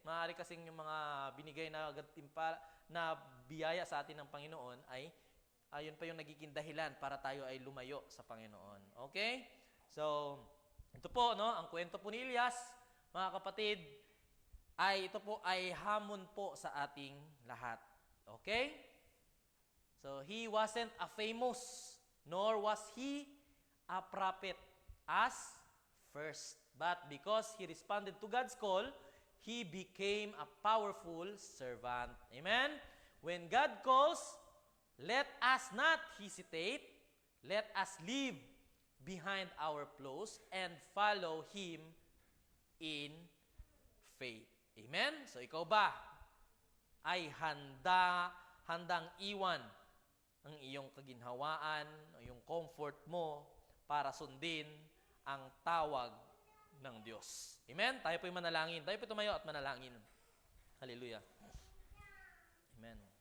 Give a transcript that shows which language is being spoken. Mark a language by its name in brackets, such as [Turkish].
[Filipino] Maaari kasing yung mga binigay na biyaya sa atin ng Panginoon ay ayun pa yung nagiging dahilan para tayo ay lumayo sa Panginoon. Okay? So, ito po, no? Ang kwento po ni Elias, mga kapatid, ito po ay hamon po sa ating lahat. Okay? [English] So, he wasn't a famous, nor was he a prophet as first. But because he responded to God's call, he became a powerful servant. Amen? When God calls, let us not hesitate. Let us leave behind our plows and follow Him in faith. Amen? [Filipino] So, ikaw ba ay handang iwan ang iyong kaginhawaan, o iyong comfort mo para sundin ang tawag ng Diyos. Amen? Tayo po'y manalangin. Tayo po'y tumayo at manalangin. Hallelujah. Amen.